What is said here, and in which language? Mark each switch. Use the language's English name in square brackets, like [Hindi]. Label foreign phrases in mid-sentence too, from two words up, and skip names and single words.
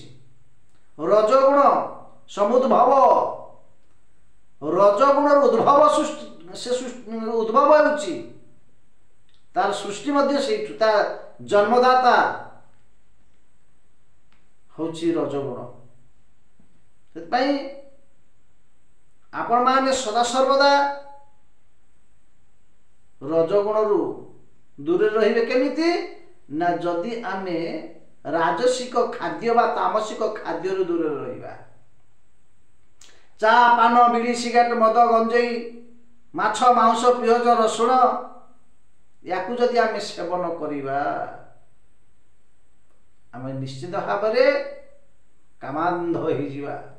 [Odia] ରଜଗୁଣ ସମୁଦ୍ଭବ ରଜଗୁଣ ଉଦ୍ଭବ ସୃଷ୍ଟି ଉଦ୍ଭବ ହେଉଛି ତାର ସୃଷ୍ଟି ମଧ୍ୟ ସେ ଜନ୍ମଦାତା ହେଉଛି ରଜଗୁଣ। ସେଥିପାଇଁ ଆପଣ ମାନେ ସଦା ସର୍ବଦା ରଜଗୁଣ ରୁ ଦୂର ରହିବେ କେମିତି ନା ଯଦି ଆମେ ରାଜସିକ ଖାଦ୍ୟ ବା ତାମସିକ ଖାଦ୍ୟ ରୁ ଦୂର ରହିବା ଚା ପାନ ବିଡ଼ି ସିଗାରେଟ ମଦ ଗଞ୍ଜେଇ ମାଛ ମାଂସ ପିଆଜ ରସୁଣ ଯାକୁ ଯଦି ଆମେ ସେବନ କରିବା ଆମେ ନିଶ୍ଚିତ ଭାବ ରେ କାମାନ୍ଧ ହୋଇ ଯିବା।